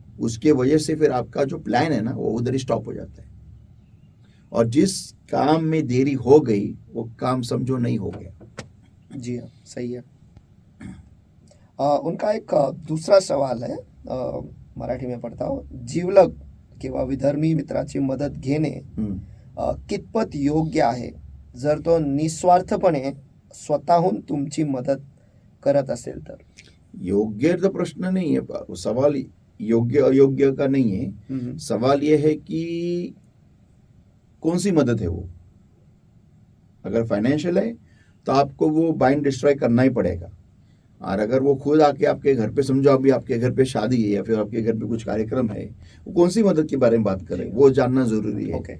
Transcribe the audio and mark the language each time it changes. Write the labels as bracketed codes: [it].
[hi] उसके वजह से फिर आपका जो प्लान है ना, वो उधर ही स्टॉप हो जाता है। और जिस काम में देरी हो गई, वो काम समझो नहीं हो गया। जी हाँ, सही है। उनका एक दूसरा सवाल है, मराठी में पढ़ता हूँ. [mr] जिवलग किंवा विधर्मी मित्राची मदत घेणे हम्म. कितपत योग्य आहे जर तो निस्वार्थपणे स्वतःहून तुमची मदत करत असेल तर? [hi] योग्य तो प्रश्न नहीं है, सवाल योग्य अयोग्य का नहीं है। सवाल यह है कि कौन सी मदद है वो। अगर फाइनेंशियल है तो आपको वो बाइंड डिस्ट्रॉय करना ही पड़ेगा, और अगर वो खुद आके आपके घर पे, समझो अभी आपके घर पे शादी है या फिर आपके घर पे कुछ कार्यक्रम है, वो कौन सी मदद के बारे में बात कर रहे हैं वो जानना जरूरी है।